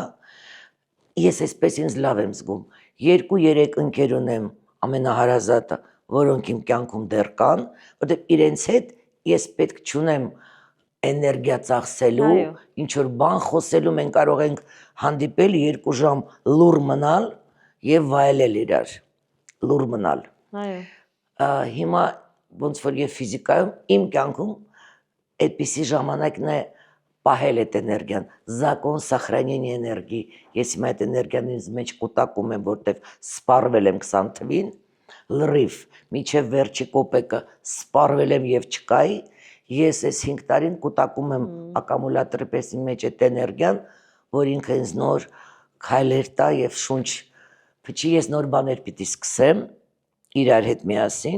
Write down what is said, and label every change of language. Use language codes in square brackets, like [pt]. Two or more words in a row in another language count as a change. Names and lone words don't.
[hy] Ես այսպես ինձ լավ եմ զգում, 2-3 ընկեր ունեմ ամենահարազատը, որոնք իմ կյանքում դեռ կան, որտեղ իրենց հետ ես պետք չունեմ էներգիա ծախսելու, ինչ որ բան խոսելու, մենք կարող ենք հանդիպել 2 ժամ լուր մնալ եւ վայելել իրար, լուր մնալ։ Հիմա ոնց որ եւ ֆիզիկայում իմ կյանքում այդպիսի ժամանակն է պահել այդ էներգիան, [ru] закон сохранения энергии, [hy] ես հիմա այդ էներգիան ինձ մեջ կուտակում եմ, որտեվ սպառվել եմ 20 թվին, լրիվ, միջև վերջի կոպեկը սպառվել եմ եւ չկայի, ես այս 5 տարին կուտակում եմ ակումուլատորի պես իմ մեջ այդ էներգիան, որ ինքը ինձ նոր քայլեր տա եւ շունչ փչի, ես նոր բաներ պիտի սկսեմ իրար հետ միասին։